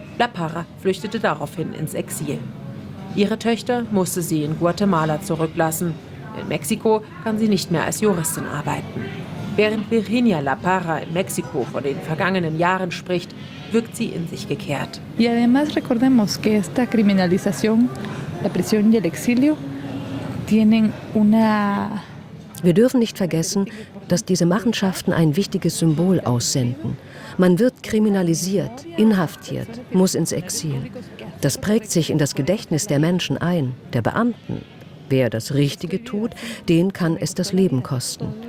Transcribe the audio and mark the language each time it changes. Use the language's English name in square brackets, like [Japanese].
[German] La Parra flüchtete daraufhin ins Exil. Ihre Töchter musste sie in Guatemala zurücklassen. In Mexiko kann sie nicht mehr als Juristin arbeiten. Während Virginia La Parra in Mexiko von den vergangenen Jahren spricht, wirkt sie in sich gekehrt. [Spanish] Y además recordemos que esta criminalización, la prisión y el exilio tienen una. [German] Wir dürfen nicht vergessen, dass diese Machenschaften ein wichtiges Symbol aussenden. Man wird kriminalisiert, inhaftiert, muss ins Exil. Das prägt sich in das Gedächtnis der Menschen ein, der Beamten. Wer das Richtige tut, den kann es das Leben kosten.